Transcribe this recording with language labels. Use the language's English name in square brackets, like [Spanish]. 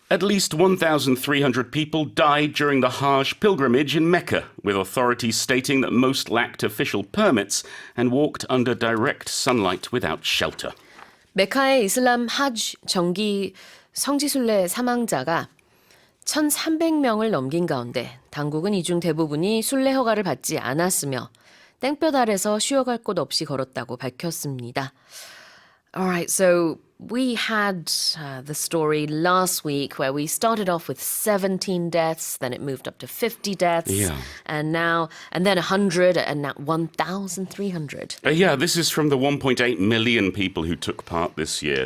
[English] At least 1,300 people died during the Hajj pilgrimage in Mecca, with authorities stating that most lacked official permits and walked under direct sunlight without shelter. [Korean] 메카의 이슬람 하지 정기 성지순례 사망자가 1,300명을 넘긴 가운데 당국은 이 중 대부분이 순례 허가를 받지 않았으며 땡볕 아래서 쉬어갈 곳 없이 걸었다고 밝혔습니다. [English] Alright, so we had the story last week where we started off with 17 deaths, then it moved up to 50 deaths, and then 100, and now 1,300. Yeah, this is from the 1.8 million people who took part this year.